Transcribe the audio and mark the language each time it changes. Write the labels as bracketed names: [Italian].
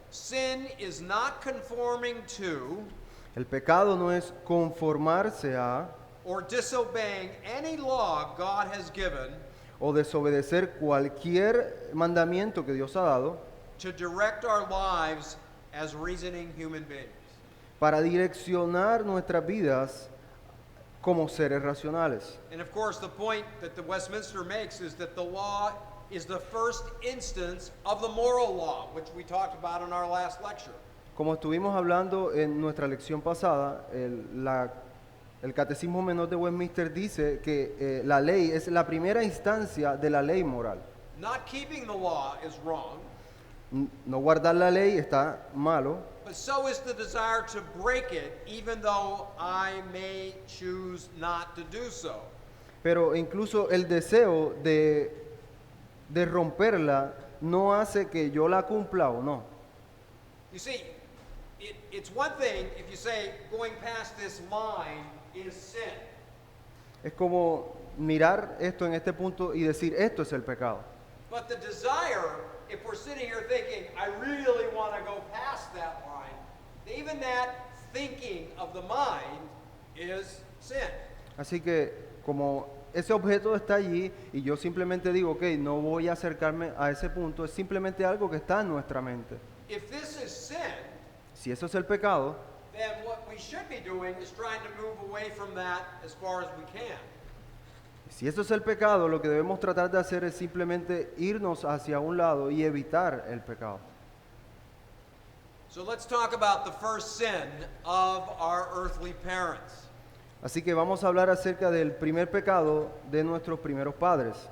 [English] Sin is not conforming to [Spanish] El pecado no es conformarse a [English] or disobeying any law God has given [Spanish] o desobedecer cualquier mandamiento que Dios ha dado [English] to direct our lives as reasoning human beings. [Spanish] para direccionar nuestras vidas como seres racionales. [English] And of course, the point that the Westminster makes is that the law is the first instance of the moral law, which we talked about in our last lecture. [Spanish] Como estuvimos hablando en nuestra lección pasada, el Catecismo Menor de Westminster dice que la ley es la primera instancia de la ley moral. [English] Not keeping the law is wrong, [Spanish] No guardar la ley está malo, [English] but so is the desire to break it, even though I may choose not to do so. [Spanish] pero incluso el deseo de romperla no hace que yo la cumpla o no. [English] You see, it's one thing if you say going past this line is sin. [Spanish] Es como mirar esto en este punto y decir, esto es el pecado. [English] But the desire, if we're sitting here thinking, I really want to go past that line, even that thinking of the mind is sin. [Spanish] Así que como ese objeto está allí y yo simplemente digo, ok, no voy a acercarme a ese punto, es simplemente algo que está en nuestra mente. [English] If this is sin, [Spanish] Si eso es el pecado, [English] then what we should be doing is trying to move away from that as far as we can. [Spanish] si eso es el pecado, lo que debemos tratar de hacer es simplemente irnos hacia un lado y evitar el pecado. [English] So let's talk about the first sin of our earthly parents. [Spanish] Así que vamos a hablar acerca del primer pecado de nuestros primeros padres.